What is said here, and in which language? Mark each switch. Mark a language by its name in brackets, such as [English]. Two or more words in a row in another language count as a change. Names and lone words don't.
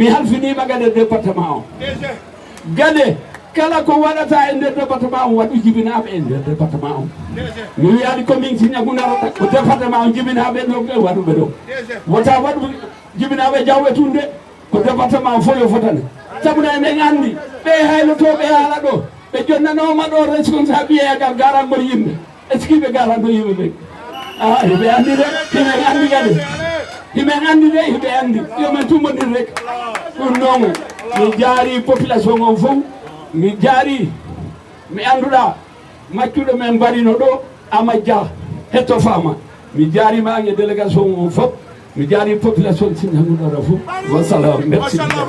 [Fula] halfinima gade département o gade kala ko waɗata e nder département o waɗu jibinaɓe e nder département o mi wiyani commune Sinthiou Dara ko département o jibinaɓe ɗo waɗuɓe ɗo wota waɗu jibinaɓe Diawɓe Tunde ko département o fof yo fotane sabuna eɗen andi ɓe haylotoɓe haala ɗo ɓe jonnanoma ɗo responsabilité garangol yimɓe [French] est ce que [Fula] ɓe garanto yimɓe ɓe hiɓe andi de hiɓen andi kadi hiɓen andi de hiɓe andi yomin tummodir rek ɗum noon mi jaari population on fof mi jaari mi anduɗa maccuɗo men mbarino ɗo Amadja hetto fama mi jaarima an e délégation on fof mi jaari population Sinthiou Dara fof wassalam merci